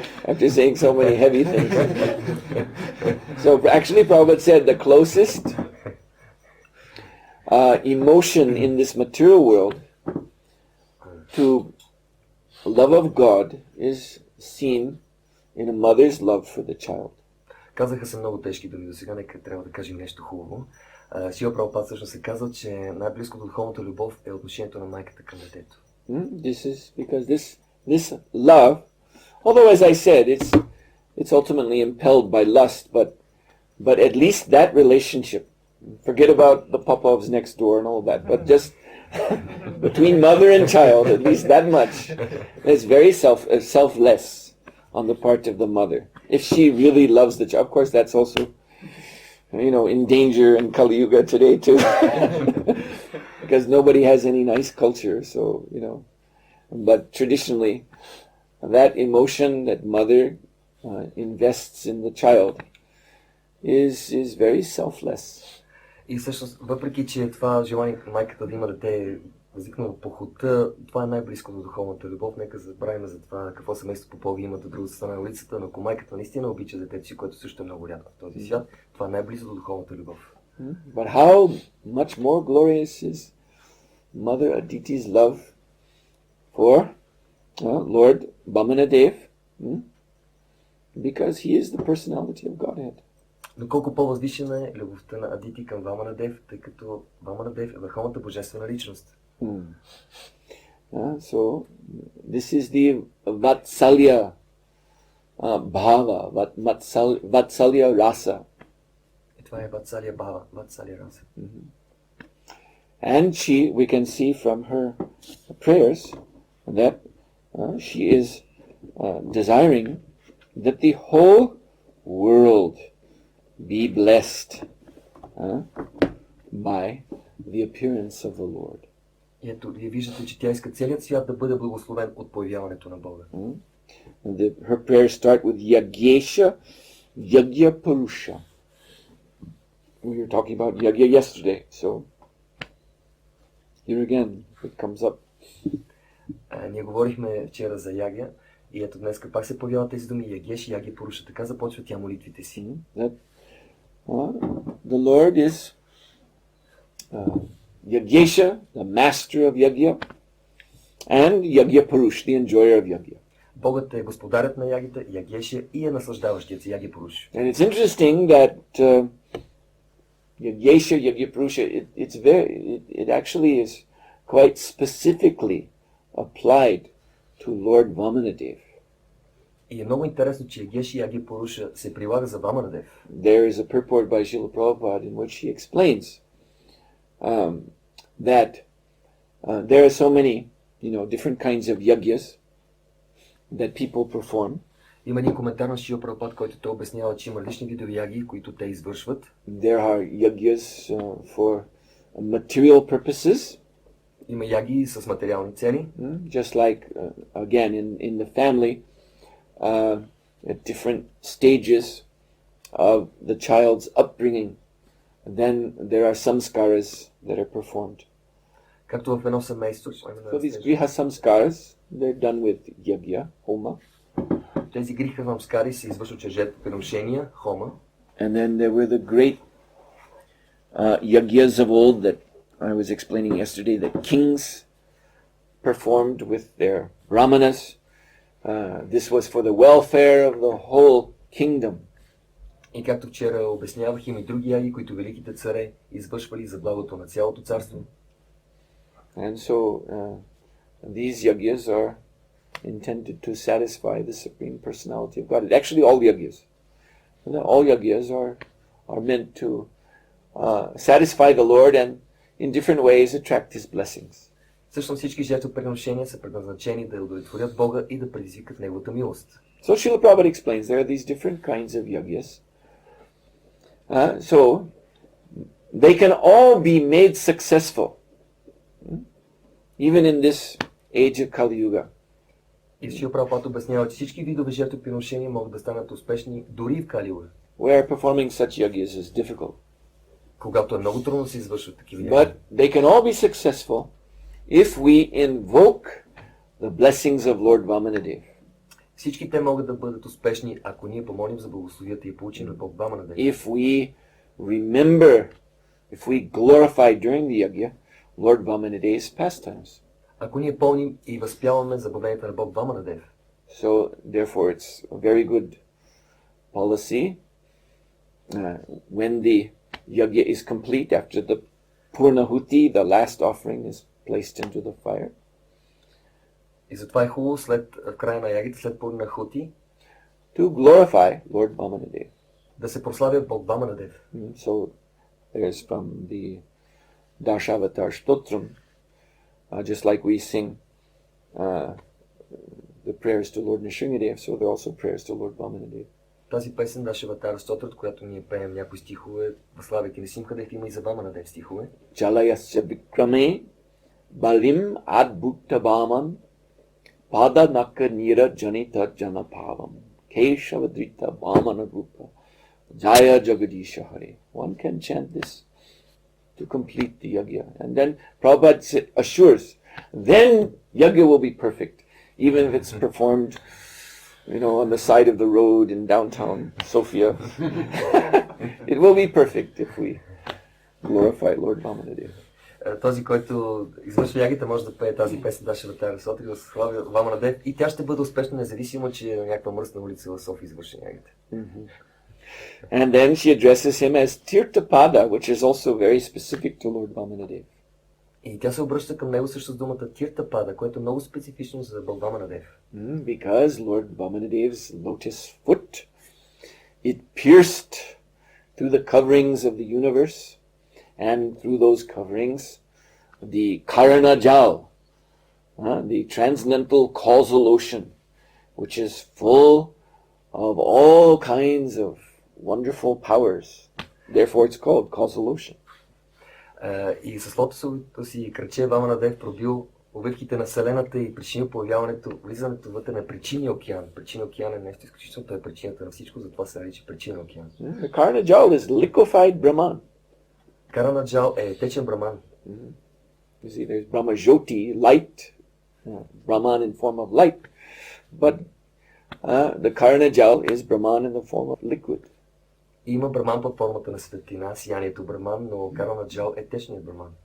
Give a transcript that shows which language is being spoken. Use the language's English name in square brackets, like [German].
[English] after saying so many heavy things. So actually, Prabhupada said the closest emotion in this material world to love of God is seen in a mother's love for the child. [Bulgarian] Казаха се много тежки думи до сега, нека трябва да кажем нещо хубаво. Шрила Прабхупада всъщност се казва, че най-близко до духовната любов е отношението на майката към детето. [English] This is because this love, although as I said, it's ultimately impelled by lust, but at least that relationship, forget about the Popovs next door and all that, but just between mother and child, at least that much, is very selfless on the part of the mother. If she really loves the child, of course that's also, in danger in Kali Yuga today too, because nobody has any nice culture, so, but traditionally, that emotion that mother invests in the child is very selfless. [Bulgarian] И всъщност, въпреки че това желание към майката да има дете е възникнало по похота, това е най-близко до духовната любов. Нека забравим за това какво семейство Попови имат от другата страна на улицата, но ако майката наистина обича детето си, което също е много рядко в този свят, това е най-близо до духовната любов. [English] But how much more glorious is Mother Aditi's love for Lord Vamana, because he is the personality of Godhead. [Bulgarian] Но колко по-възвишена е любовта на Адити към Вамана, тъй като Вамана е върховната божествена личност. [English] So this is the Vatsalya Bhava, Vatsalya Rasa. [Bulgarian] И това е Vatsalya Bhava, Vatsalya Rasa. [English] And we can see from her prayers that she is desiring that the whole world be blessed by the appearance of the Lord. [Bulgarian] И ето, вие виждате, че тя иска целият свят да бъде благословен от появяването на Бога. [English] Her prayers start with Yagyesha, Yagya Purusha. We were talking about Yagya yesterday, so here again it comes up. [Bulgarian] Ние говорихме вчера за Ягя и ето днес пак се появяват тези думи Ягеш и Ягя Пуруша. Така започва тя молитвите си. [English] The Lord is Yagyesha, the master of Yagya, and Yagya Purush, the enjoyer of Yagya. [Bulgarian] Богът е господарят на Ягята, Ягеша и е наслаждаващият се Ягя Пуруш. [English] And it's interesting that Yagyesha, Yagya Purusha, it actually is quite specifically applied to Lord Vamana. [Bulgarian] И е много интересно, че Ягеш и Ягя Пуруша се прилага за Вамана. [English] There is a purport by Srila Prabhupada in which he explains that there are so many, different kinds of yagyas that people perform. [Bulgarian] Има един коментар на Шрила Прабхупада, който той обяснява, че има лични видове яги, които те извършват. [English] There are yagyas for material purposes. [Bulgarian] Има яги с материални цели. [English] Just like, again, in the family, at different stages of the child's upbringing, then there are samskaras that are performed. [Bulgarian] Както в едно семейство. [English] So these griha samskaras, they're done with yagya, homa. [Bulgarian] Тези гриха самскари се извършват чрез жертвоприношения, хома. [English] And then there were the great yagyas of old that I was explaining yesterday, that kings performed with their brahmanas. This was for the welfare of the whole kingdom. [Bulgarian] И както вчера обяснявах, има и други яги, които великите царе извършвали за благото на цялото царство. [English] And so these yagyas are intended to satisfy the Supreme Personality of God. Actually, all yagyas. All yagyas are meant to satisfy the Lord and in different ways attract His blessings. [Bulgarian] Всъщност всички жертвоприношения са предназначени да удовлетворят Бога и да предизвикат Неговата милост. [English] So Srila Prabhupada explains there are these different kinds of yagyas. So they can all be made successful, even in this age of Kali Yuga. [Bulgarian] И Шрила Прабхупада обяснява, че всички видове жертвоприношения могат да станат успешни дори в Кали Юга. [English] Where performing such yagyas is difficult. [Bulgarian] Когато е много трудно да се извършват такива яги. [English] But they can all be successful if we invoke the blessings of Lord Vamana. [Bulgarian] Всички те могат да бъдат успешни, ако ние помолим за благословията и получим от Бог Вамана. [English] If we remember, if we glorify during the yagya Lord Vamana's pastimes. [Bulgarian] Ако ние помним и възпяваме забавленията на Бог Вамана. [English] So therefore it's a very good policy when the yajna is complete, after the Purnahuti, the last offering, is placed into the fire. [Bulgarian] И затова е хубаво след в края на ягите, след Пурнахути, [English] to glorify Lord Vamanadev. [Bulgarian] да се прославя Бог Ваманадев. [English] So there's from the Dashavatar Stotram, just like we sing the prayers to Lord Nrsimhadev, so there are also prayers to Lord Vamanadev. [Bulgarian] Тази песен Дашаватар Стотрат, която ние пеем някои стихове, славяйки Нрсимхадев, има и за Ваманадев стихове. [Sanskrit] Chalayasya vikrame balim adbhutabhaman pada nakka nira janita janapavam keshavadrita vamana rupa jaya jagadisha hare. [English] One can chant this to complete the yajna. And then Prabhupada assures, then yajna will be perfect, even if it's performed, on the side of the road in downtown Sofia. It will be perfect if we glorify Lord Vamanadev. [Bulgarian] Този, който извършва ягите, може да пее тази песен Дашаватар Стотри, да славя Ваманадев, и тя ще бъде успешна, независимо, че е на някаква мръсна улица в София извършва ягите. [English] And then she addresses him as Tirthapada, which is also very specific to Lord Vamanadev. [Bulgarian] И тя се обръща към него също с думата Тиртапада, което е много специфично за Бог Ваманадев. [English] Because Lord Vamanadev's lotus foot, it pierced through the coverings of the universe, and through those coverings, the Karana Jal, the transcendental causal ocean, which is full of all kinds of wonderful powers. Therefore it's called causal ocean. [Bulgarian] И с лотосовото си кръче Ваманадев пробил обвивките на Вселената и причинил появяването, влизането вътре на причинния океан. Причинния океан е нещо изключително, той е причината на всичко, затова се нарича причинен океан. [English] The Karana Jal is liquefied Brahman. [Bulgarian] Карана Джал е течен Браман. [English] You see, there's Brahma Jyoti, light, Brahman in form of light, but the Karana Jal is Brahman in the form of liquid. [Bulgarian] Има Браман под формата на светлина, сиянието Браман, но Карана Джал е течният Браман.